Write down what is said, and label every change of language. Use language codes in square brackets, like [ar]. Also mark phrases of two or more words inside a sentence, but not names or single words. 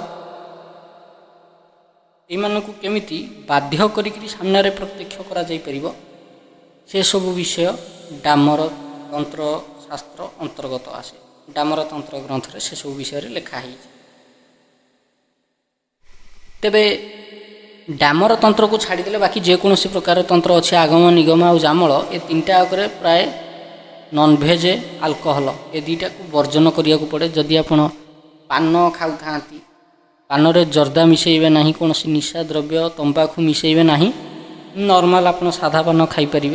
[or] ଏମାନଙ୍କୁ କେମିତି ବାଧ୍ୟ କରିକରି ସାମନେ ପ୍ରତ୍ୟକ୍ଷ କରା ଯାଇ ପାରିବ ସେ ସବୁ ବିଷୟ ଡାମର ତନ୍ତ୍ର ଶାସ୍ତ୍ର ଅନ୍ତର୍ଗତ ଆସେ। ଡାମର ତନ୍ତ୍ର ଗ୍ରନ୍ଥ ସେ ସବୁ ବିଷୟ ଲେଖାହି। ତେବେ ଡାମର ତନ୍ତ୍ରକୁ ଛାଡ଼ିଦେଲେ ବାକି ଯେକୌଣସି ପ୍ରକାର ତନ୍ତ୍ର ଅଛି ଆଗମ ନିଗମ ଆଉ ଜାମଳ ଏ ତିନିଟା ଉପରେ ପ୍ରାୟ [en] nonveg alcohol [or] ଏ ଦୁଇଟାକୁ ବର୍ଜନ କରିବାକୁ ପଡ଼େ। ଯଦି ଆପଣ ପାନ ଖାଉଥାନ୍ତି ପାନରେ ଜର୍ଦା ମିଶାଇବେ ନାହିଁ, କୌଣସି ନିଶା ଦ୍ରବ୍ୟ ତମ୍ବାଖୁ ମିଶାଇବେ ନାହିଁ, ନର୍ମାଲ ଆପଣ ସାଧା ପାନ ଖାଇପାରିବେ।